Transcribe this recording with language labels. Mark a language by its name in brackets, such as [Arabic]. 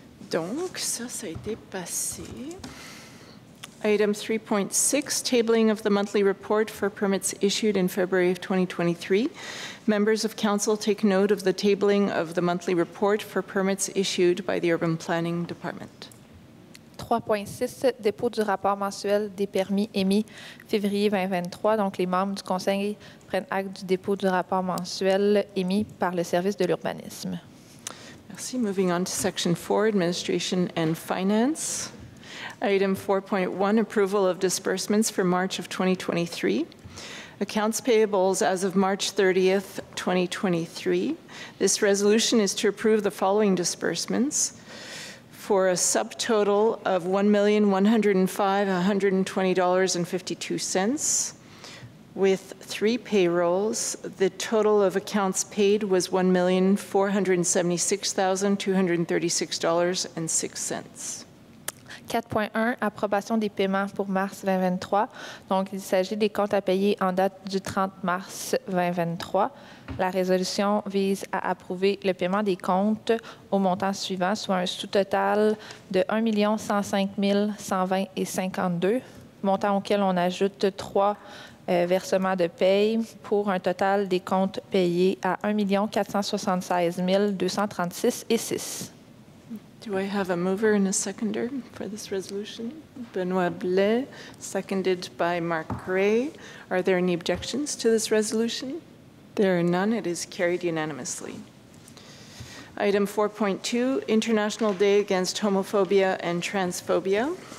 [French] Donc, ça a été passé. [English] Item 3.6, tabling of the monthly report for permits issued in February of 2023. Members of council take note of the tabling of the monthly report for permits issued by the Urban Planning Department. [French] 3.6, dépôt du rapport mensuel des permis émis février 2023. Donc, les membres du Conseil prennent acte du dépôt du rapport mensuel émis par le service de l'urbanisme. Merci. [English] Moving on to Section 4, Administration and Finance. Item 4.1, approval of disbursements for March of 2023. Accounts payables as of March 30th, 2023. This resolution is to approve the following disbursements for a subtotal of $1,105,120.52. With 3 payrolls, the total of accounts paid was $1,476,236.06. [French] 4.1, approbation des paiements pour mars 2023. Donc, il s'agit des comptes à payer en date du 30 mars 2023. La résolution vise à approuver le paiement des comptes au montant suivant, soit un sous-total de 1 105 120,52, montant auquel on ajoute 3 versements de paye pour un total des comptes payés à 1 476 236,06. [English] Do I have a mover and a seconder for this resolution? Benoit Blais, seconded by Mark Gray. Are there any objections to this resolution? There are none. It is carried unanimously. Item 4.2, International Day Against Homophobia and Transphobia.